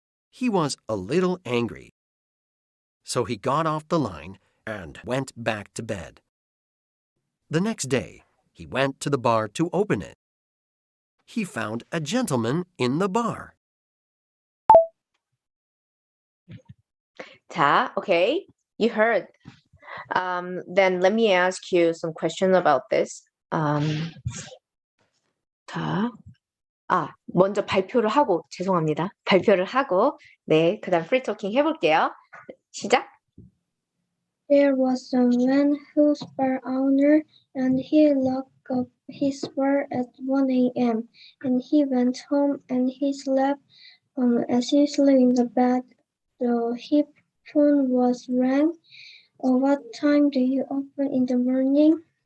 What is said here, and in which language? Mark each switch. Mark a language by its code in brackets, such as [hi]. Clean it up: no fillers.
[en] He was a little angry, so he got off the line and went back to bed. The next day, He went to the bar to open it. He found a gentleman in the bar. 자, okay. You heard. Then let me ask you some questions about this. [ko] 자, 먼저 발표를 하고, 죄송합니다. 발표를 하고, 네, 그 다음 free talking 해볼게요. 시작. [en] There was a man whose bar owner, and he locked up his bar at 1 a.m. and he went home and he slept as usually in the bed. The phone was rang. What time do you open in the morning?